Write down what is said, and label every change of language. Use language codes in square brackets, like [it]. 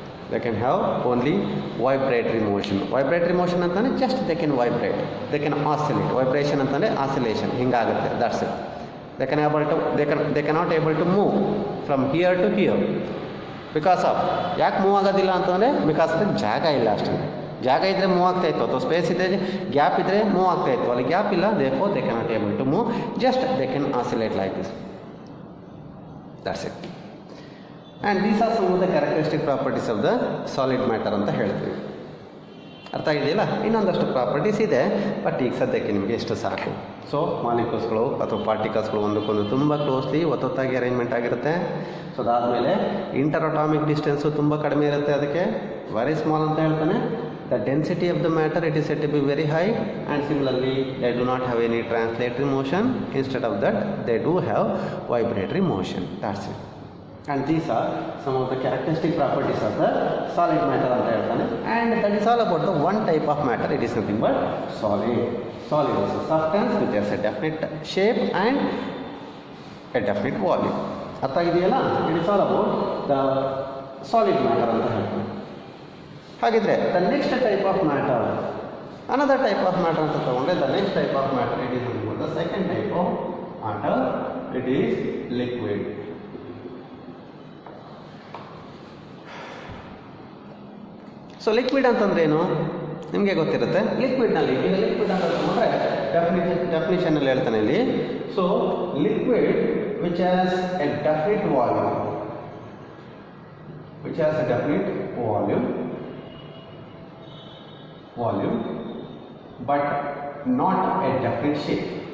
[en] They can have only vibratory motion. Vibratory motion ಅಂತಂದರೆ just they can vibrate, they can oscillate. Vibration ಅಂತಂದರೆ oscillation, ಹಿಂಗಾಗುತ್ತೆ, that's it. They cannot able to move from here to here. Because of, [kn] ಯಾಕೆ move ಆಗೋದಿಲ್ಲ ಅಂತಂದರೆ because of ಜಾಗ ಇಲ್ಲ ಅಷ್ಟೇ. ಜಾಗ ಇದ್ದರೆ ಮೂವ್ ಆಗ್ತಾಯಿತ್ತು, ಅಥವಾ ಸ್ಪೇಸ್ ಇದೆ, ಗ್ಯಾಪ್ ಇದ್ದರೆ ಮೂವ್ ಆಗ್ತಾಯಿತ್ತು, ಅಲ್ಲಿ ಗ್ಯಾಪ್ ಇಲ್ಲ, [en] Therefore they cannot able to move, just they can oscillate like this, that's it. And these are some of the characteristic properties of the solid matter [kn] ಅಂತ ಹೇಳ್ತೀವಿ. ಅರ್ಥ ಆಗಿದೆಯಲ್ಲ? ಇನ್ನೊಂದಷ್ಟು ಪ್ರಾಪರ್ಟೀಸ್ ಇದೆ, ಬಟ್ ಈಗ ಸದ್ಯಕ್ಕೆ ನಿಮಗೆ ಎಷ್ಟು ಸಾಕು. ಸೊ ಮಾಲಿಕ್ಯೂಲ್ಸ್ಗಳು ಅಥವಾ ಪಾರ್ಟಿಕಲ್ಸ್ಗಳು ಒಂದಕ್ಕೊಂದು ತುಂಬ ಕ್ಲೋಸ್ಲಿ ಒತ್ತೊತ್ತಾಗಿ ಅರೇಂಜ್ಮೆಂಟ್ ಆಗಿರುತ್ತೆ. ಸೊ ಅದಾದಮೇಲೆ ಇಂಟರಟಾಮಿಕ್ ಡಿಸ್ಟೆನ್ಸು ತುಂಬ ಕಡಿಮೆ ಇರುತ್ತೆ, ಅದಕ್ಕೆ [en] very small [kn] ಅಂತ ಹೇಳ್ತಾನೆ. [en] The density of the matter, it is said to be very high, and similarly they do not have any translatory motion. Instead of that, they do have vibratory motion. That's it. And these are some of the characteristic properties of the solid matter [kn] anta heltane. [en] And that is all about the one type of matter. It is nothing but solid. Solid is a substance which has a definite shape and a definite volume. [kn] Artha agideyalla? [en] It is all about the solid matter [kn] anta heltane. [en] ಹಾಗಿದ್ರೆ the next type of matter, another type of matter [kn] ಅಂತ ತಗೊಂಡ್ರೆ [en] The next type of matter it is the second type of matter, it is liquid. So liquid [kn] ಅಂತಂದ್ರೇನು ನಿಮಗೆ ಗೊತ್ತಿರುತ್ತೆ. ಲಿಕ್ವಿಡ್ನಲ್ಲಿ ಈಗ liquid ಅಂತ ತಗೊಂಡ್ರೆ ಡೆಫಿನಿಷನಲ್ಲಿ ಹೇಳ್ತಾನೆ ಇಲ್ಲಿ. [en] So liquid which has a definite volume, which has a definite volume but not a definite shape.